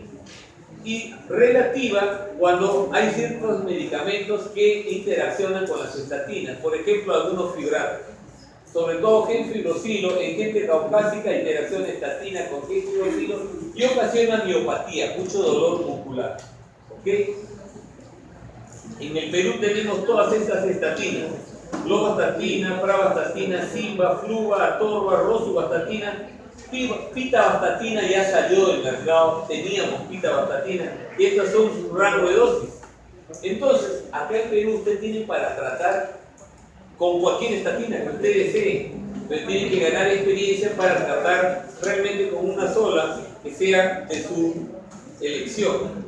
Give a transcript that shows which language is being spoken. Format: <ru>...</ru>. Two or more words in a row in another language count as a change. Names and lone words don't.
<es>Y relativa cuando hay ciertos medicamentos que interaccionan con las estatinas, por ejemplo, algunos fibratos. Sobre todo genfibrosilo, en gente caucásica interacciona estatina con genfibrosilo y ocasiona miopatía, mucho dolor muscular. ¿Okay? En el Perú tenemos todas estas estatinas: lovastatina, pravastatina, simba, fluva, atorva, rosuvastatina, pitavastatina ya salió del mercado, teníamos pitavastatina y estas son su rango de dosis. Entonces, acá en Perú usted tiene para tratar con cualquier estatina que usted desee, pero tiene que ganar experiencia para tratar realmente con una sola que sea de su elección.</es>